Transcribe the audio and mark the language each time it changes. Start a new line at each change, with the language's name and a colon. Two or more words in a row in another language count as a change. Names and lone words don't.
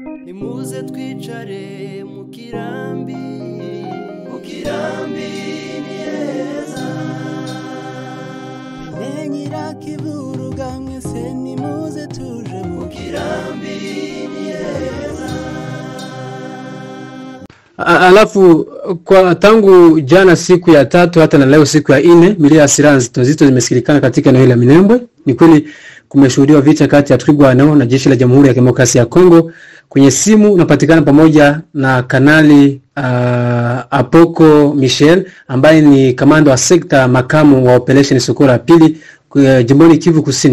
Rundi: nimuze twicare mu kirambi ni heza menyira kivuruga mwese nimuze tuje mu kirambi ni heza.
Swahili: Alafu kwa tangu jana siku ya 3 hata na leo siku ya 4 milio ya silaha nzito zimesikilikana katika eneo la Minembwe. Ni kweli kumeshuhudiwa vita kati ya Twirwaneho na jeshi la Jamhuri ya Kidemokrasia ya Kongo. Kwenye simu unapatikana pamoja na Kanali Apoko Michel ambaye ni kamanda wa sekta makamu wa operation Sokola pili jimboni Kivu Kusini.